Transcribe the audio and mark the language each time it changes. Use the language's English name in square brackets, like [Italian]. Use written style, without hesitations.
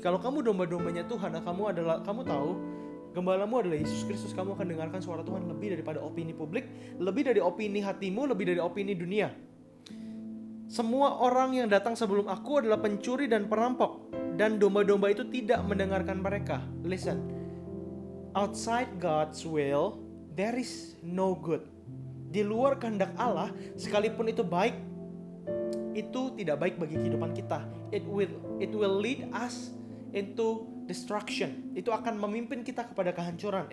[Indonesian] Kalau kamu domba-dombanya Tuhan, kamu tahu gembalamu adalah Yesus Kristus. Kamu akan dengarkan suara Tuhan lebih daripada opini publik, lebih dari opini hatimu, lebih dari opini dunia. Semua orang yang datang sebelum aku adalah pencuri dan perampok, dan domba-domba itu tidak mendengarkan mereka. [English] Listen, outside God's will, there is no good. [Indonesian] Di luar kehendak Allah, sekalipun itu baik, itu tidak baik bagi kehidupan kita. [English] It will lead us into destruction. [Indonesian] Itu akan memimpin kita kepada kehancuran.